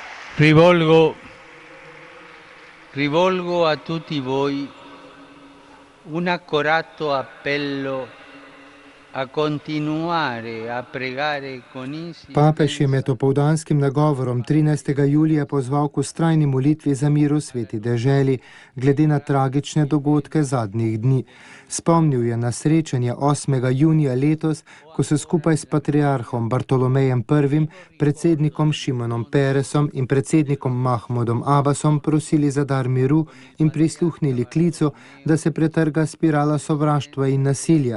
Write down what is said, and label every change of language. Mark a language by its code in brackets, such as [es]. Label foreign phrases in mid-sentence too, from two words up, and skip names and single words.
[it] Rivolgo, rivolgo a tutti voi un accorato appello a continuare a pregare con [sl] Papež je med [it] insistenza. [sl] opoldanskim nagovorom 13. julija pozval k vztrajni molitvi za mir v sveti deželi, glede na tragične dogodke zadnjih dni. Spomnil je na srečanje 8. junija letos, ko so skupaj s patriarhom Bartolomejem I., predsednikom Šimonom Peresom in predsednikom Mahmudom Abbasom prosili za dar miru in prisluhnili klicu, da se pretrga spirala sovraštva in nasilja.